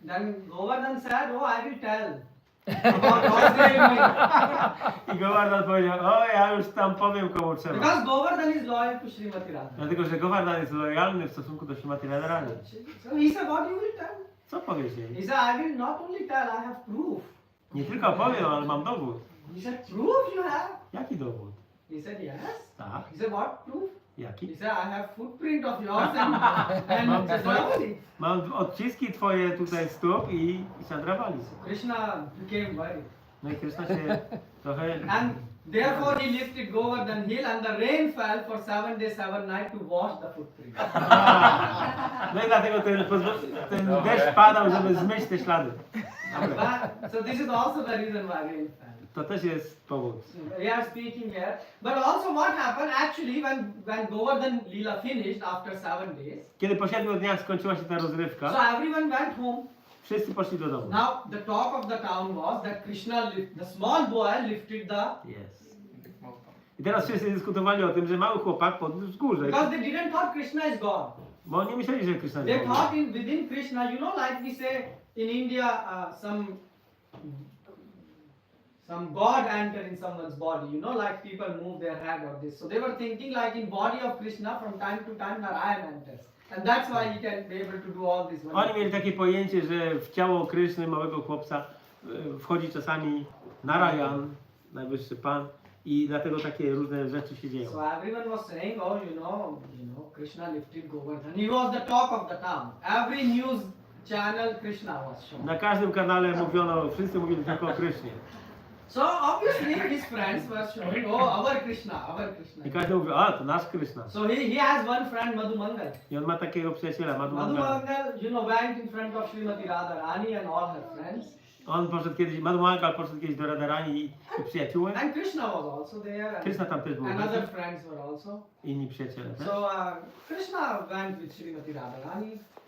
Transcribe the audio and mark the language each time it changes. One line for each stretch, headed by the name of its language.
English: Then Govardhan said, "Oh, I will tell about God's name."
Polish: I Govardhan powiedział, o ja już tam powiem komu trzeba.
English: Because Govardhan is loyal to Srimati Radharani.
Polish: Dlatego, że Govardhan jest lojalny w stosunku do Srimati Radharani.
English: So he said, "What you will tell?"
Polish: Co powiesz jej?
English: He said, "I will not only tell, I have proof."
Polish: Nie tylko powiem, ale mam dowód.
English: He said, "Proof you have?"
Polish: Jaki dowód?
English: He said, "Yes."
Polish: Tak.
English: He said, "What proof?"
Polish: Jaki?
English: He said, "I have footprint of yours and Chandravali."
Polish: Mam odciski twoje tutaj stóp i Chandravali.
English: Krishna became worried.
Polish: No i Krishna się trochę...
English: And therefore he lifted Govardhan hill and the rain fell for 7 days, 7 nights to wash the footprint.
Polish: No i dlatego ten deszcz padał, żeby zmyć te ślady.
English: So this is also the reason why rain fell.
Polish: To też jest powód.
English: We are speaking here. But also what happened actually when Govardhan Leela finished after 7 days.
Polish: Kiedy po 7 dniach skończyła się ta
English: So
Polish: rozrywka,
English: everyone went home.
Polish: wszyscy poszli do domu.
English: Now the talk of the town was that the small boy lifted the, Yes.
Polish: I teraz wszyscy dyskutowali o tym, że mały chłopak podniósł wzgórze.
English: because they didn't thought Krishna is God.
Polish: Bo oni myśleli, że Krishna
English: They
Polish: jest Bogiem.
English: thought within Krishna, you know, like we say in India, some God enter in someone's body. You know, like people move their head or this. So they were thinking like in body of Krishna, from time to time Narayan enters, and that's why he can be able to do all this.
Polish: Oni mieli takie pojęcie, że w ciało Kryszny, małego chłopca, wchodzi czasami Narayan, najwyższy Pan, i dlatego takie różne rzeczy się dzieją.
English: So everyone was saying, oh, you know, Krishna lifted Govardhan. He was the talk of the town. Every news channel, Krishna was shown.
Polish: Na każdym kanale mówiono, wszyscy mówili tylko o Krysznie.
English: So obviously his friends were showing, oh, our Krishna, our Krishna.
Polish: I każdy mówił, a to nasz Kryszna.
English: So he has one friend, Madhumangal.
Polish: I on ma takiego przyjaciela, Madhumangala.
English: Madhumangal, went in front of Srimati Radharani and all her friends.
Polish: On poszedł kiedyś, Madhumangal poszedł kiedyś do Radharani i przyjaciółek.
English: And Krishna was also there. And
Polish: Krishna tam też był.
English: other friends were also.
Polish: Inni przyjaciele też.
English: So Krishna went with Srimati Radharani.